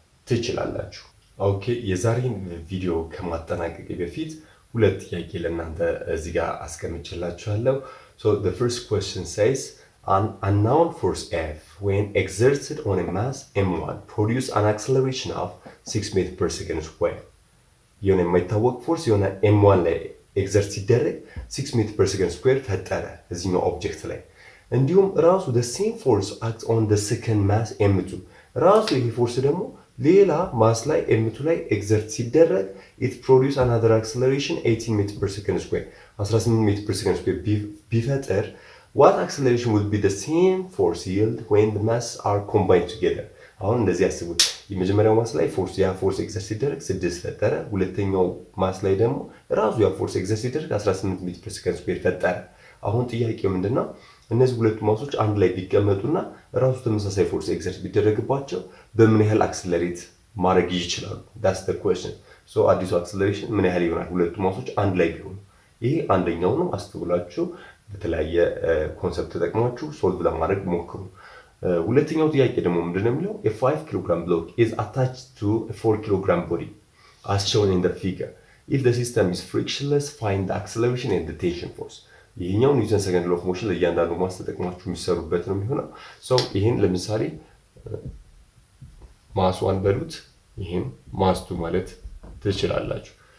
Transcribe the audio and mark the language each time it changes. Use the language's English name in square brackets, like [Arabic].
[Amharic] ትችላላችሁ። ኦኬ የዛሬን ቪዲዮ ከማጠናቀቅ በፊት ሁለት ጥያቄ ለእናንተ እዚህ ጋር አስቀምጬላችኋለሁ። [English] so the first question says an unknown force F when exerted on a mass m1 produce an acceleration of 6 meters per second square. [Amharic] የሆነ የማይታወቅ ፎርስ የሆነ m1 ላይ ኤግዘርት ሲደረግ [English] 6 meters per second square ፈጠረ እዚህኛው ኦብጀክት ላይ። እንዲሁም ራሱ the same force acts on the second mass m2 [Amharic] ራሱ ይሄ ፎርስ ደግሞ ሌላ ማስ ላይ m2 ላይ ኤግዘርት ሲደረግ [English] it produce another acceleration 18 meters per second square 18 meters per second square ቢፈጠር what acceleration would be the same force yield when the masses are combined together? [Amharic] አሁን እንደዚህ ያስቡት። የመጀመሪያው ማስ ላይ ያ ፎርስ ኤግዘርት ሲደረግ 6 ፈጠረ። ሁለተኛው ማስ ላይ ደግሞ ራሱ ያ ፎርስ ኤግዘርት ሲደረግ 18 ሜትር ፐር ሰከንድ ስኩዌር ፈጠረ። አሁን ጥያቄው ምንድነው? እነዚህ ሁለቱ ማሶች አንድ ላይ ቢቀመጡና ራሱ ተመሳሳይ ፎርስ ኤግዘርት ቢደረግባቸው በምን ያህል አክሰለሬት ማድረግ ይችላሉ? [English] that's the question. [Amharic] so አዲሱ አክሰለሬሽን ምን ያህል ይሆናል ሁለቱ ማሶች አንድ ላይ ቢሆኑ? ይሄ አንደኛው ነው። አስተውላችሁ በተለያየ ኮንሰፕት ተጠቅማችሁ ሶልቭ ለማድረግ ሞክሩ። ሁለተኛው ጥያቄ ደግሞ ምንድነው የሚለው? [English] a 5 kg block is attached to a 4 kg body. as shown in the figure. If the system is frictionless, find the acceleration and the tension force. [Amharic] ይሄኛው ኒውተን ሰከንድ ሎው ኦፍ ሞሽን ለእያንዳንዱ ማስ ተጠቅማችሁ የሚሰሩበት ነው የሚሆነው። ይሄን ለምሳሌ ማስ 1 በሉት፣ ይሄን ማስ 2 ማለት ትችላላችሁ።